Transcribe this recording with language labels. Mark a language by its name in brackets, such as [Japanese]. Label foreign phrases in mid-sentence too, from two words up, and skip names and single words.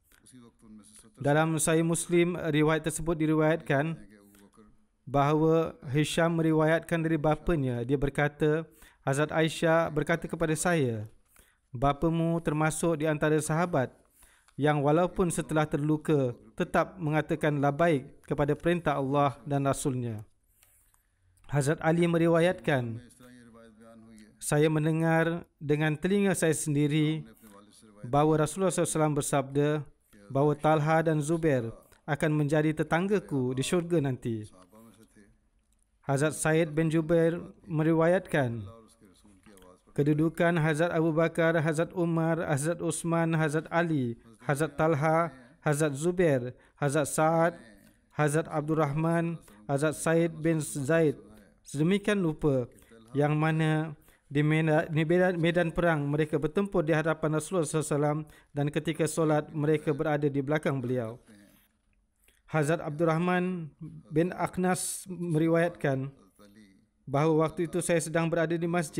[Malay] Dalam Sahih Muslim, riwayat tersebut diriwayatkan bahawa Hisham meriwayatkan dari bapanya. Dia berkata, Hazrat Aisyah berkata kepada saya, bapamu termasuk di antara sahabat yang walaupun setelah terluka tetap mengatakan labaik kepada perintah Allah dan Rasulnya. Hazrat Ali meriwayatkan, saya mendengar dengan telinga saya sendiri bahawa Rasulullah SAW bersabda bahawa Talha dan Zubair akan menjadi tetanggaku di syurga nanti. Hazrat Said bin Jubair meriwayatkan kedudukan Hazrat Abu Bakar, Hazrat Umar, Hazrat Uthman, Hazrat Ali, Hazrat Talha, Hazrat Zubair, Hazrat Sa'ad, Hazrat Abdul Rahman, Hazrat Said bin Zaid sedemikian lupa yang mana di medan perang mereka bertempur di hadapan Rasulullah SAW dan ketika solat mereka berada di belakang beliau. Hazrat Abdul Rahman bin Akhnas meriwayatkan bahawa waktu itu saya sedang berada di masjid.